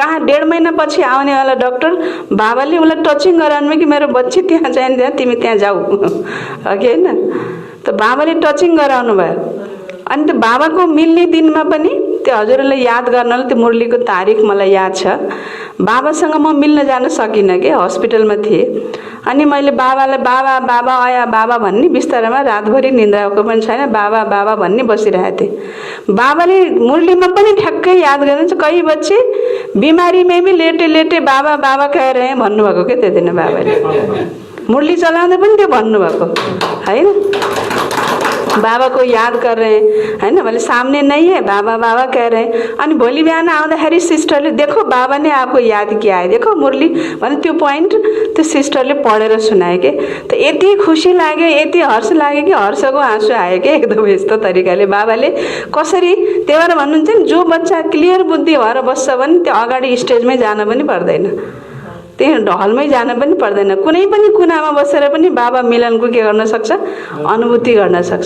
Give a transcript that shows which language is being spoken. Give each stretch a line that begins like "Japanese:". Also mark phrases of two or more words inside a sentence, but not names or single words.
Nepali: कहाँ 1.5 महिना पछि आउनेवाला डक्टर बाबाले उसलाई टचिङ गराउनु कि मेरो बच्ची त्यहाँ जाने, त्यहाँ तिमी त्यहाँ जाऊ अघि होइन। त बाबाले टचिङ गराउनु भयो। अनि त्यो बाबाको मिल्ने दिनमा पनि त्यो हजुरलाई याद गर्नलाई त्यो मुरलीको तारिख मलाई याद छ। बाबासँग म मिल्न जान सकिनँ कि हस्पिटलमा थिएँ। अनि मैले बाबालाई बाबा बाबा आया बाबा भन्ने, बिस्तारामा रातभरि निन्द्राको पनि छैन, बाबा बाबा भन्ने बसिरहेको थिएँ। बाबाले मुरलीमा पनि ठ्याक्कै याद गर्नुहुन्छ, कहीँ
Hindi: बच्चे बिमारी में भी लेटे लेटे बाबा बाबा कह रहे हैं
Nepali: भन्नुभएको के त्यो दिन बाबाले। मुरली चलाउँदा पनि त्यो भन्नुभएको हैन,
Hindi: बाबा को याद कर रहे हैं है ना, बोले सामने नहीं है, बाबा बाबा कह रहे हैं।
Nepali: अनि भोलि बिहान आउँदाखेरि सिस्टरले
Hindi: देखो बाबा ने आपको याद किया है, देखो मुरली
Nepali: भने त्यो पोइन्ट त्यो सिस्टरले पढेर सुनाए के। त यति खुसी लाग्यो, यति हर्ष लाग्यो कि हर्षको आँसु आयो कि एकदम यस्तो तरिकाले बाबाले कसरी। त्यही भएर भन्नुहुन्छ नि जो बच्चा क्लियर बुद्धि भएर बस्छ भने त्यो अगाडि स्टेजमै जान पनि पर्दैन, त्यही हलमै जान पनि पर्दैन, कुनै पनि कुनामा बसेर पनि बाबा मिलनको के गर्न सक्छ, अनुभूति गर्न सक्छ।